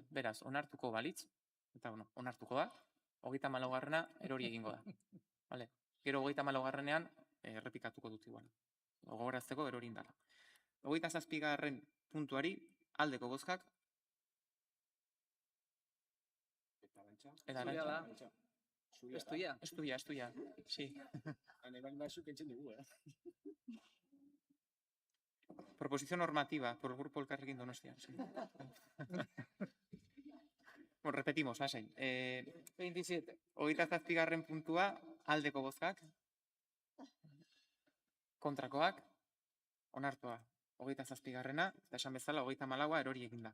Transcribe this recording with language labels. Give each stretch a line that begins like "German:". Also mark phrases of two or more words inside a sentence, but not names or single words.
Basque: Beraz, onartuko balitz, eta onartuko da, 34. erori egingo da. Vale. Gero 34. errepikatuko dut igual. Gogorazteko erori indala. 27. puntuari aldeko bozkak, eta Arantxa.
Spanish: Es tuya. Es tuya. Sí. Proposición normativa por el Grupo Elkarrekin Donostia. Sí. Bueno, repetimos, lasai.
Basque: 27. 27. puntua aldeko bozkak, kontrakoak, onartua. 27. eta esan bezala 34. erori eginda.